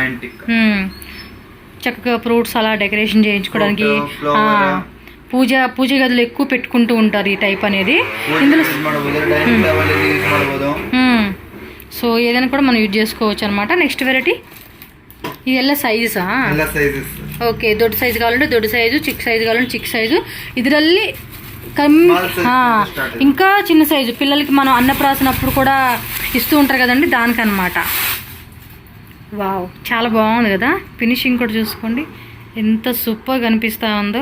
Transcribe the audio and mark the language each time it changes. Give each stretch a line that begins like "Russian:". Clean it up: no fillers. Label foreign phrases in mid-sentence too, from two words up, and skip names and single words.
Telugu: చక్కగా ఫ్రూట్స్ అలా డెకరేషన్ చేయించుకోవడానికి పూజ గదులు ఎక్కువ పెట్టుకుంటూ ఉంటారు ఈ టైప్ అనేది. ఇందులో సో ఏదైనా కూడా మనం యూజ్ చేసుకోవచ్చు అనమాట.
English: next variety
Telugu: ఇది
Kannada: ಎಲ್ಲ ಸೈಜಾ? ಓಕೆ, ದೊಡ್ಡ ಸೈಜ್
Telugu: ಕಾವಾలంటే ದೊಡ್ಡ సైజు, చిక్ సైజు కావాలంటే చిక్ సైజు. ಇದರಲ್ಲಿ ఇంకా చిన్న సైజు పిల్లలకి మనం అన్నప్రాసనప్పుడు కూడా ఇస్తూ ఉంటారు కదండి, దానికనమాట. వావ్, చాలా బాగుంది కదా. ఫినిషింగ్ కూడా చూసుకోండి ఎంత సూపర్గా కనిపిస్తూ ఉందో.